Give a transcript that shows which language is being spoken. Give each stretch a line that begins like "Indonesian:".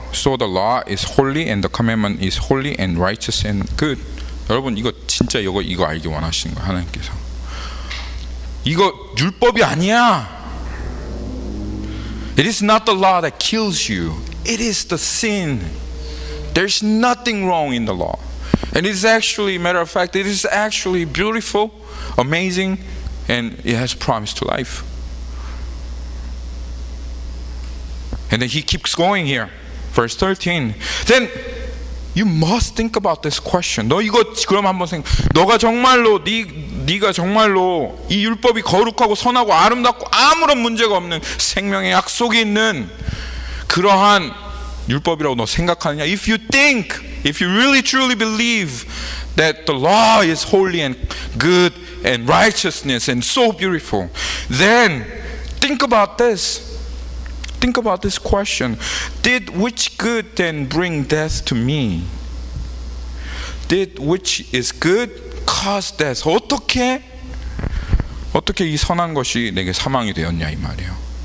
English: So the law is holy and the commandment is holy and righteous and good.
Korean: 여러분 이거 진짜 이거 알기 원하시는 거예요. 하나님께서. 이거 율법이 아니야.
English: It is not the law that kills you. It is the sin. There's nothing wrong in the law. And it is actually, matter of fact, it is actually beautiful, amazing, and it has promise to life. And then he keeps going here. Verse 13. Then you must think about this question.
Korean: 너 이거 그럼 한번 너가 정말로 네가 정말로 이 율법이 거룩하고 선하고 아름답고 아무런 문제가 없는 생명의 약속이 있는 그러한 율법이라고 너 생각하느냐?
English: If you really truly believe that the law is holy and good and righteousness and so beautiful, then think about this. Think about this question. Did which good then bring death to me? Did which is good cause death?
Korean: 어떻게 이 선한 것이 내게 사망이 되었냐 이 말이에요.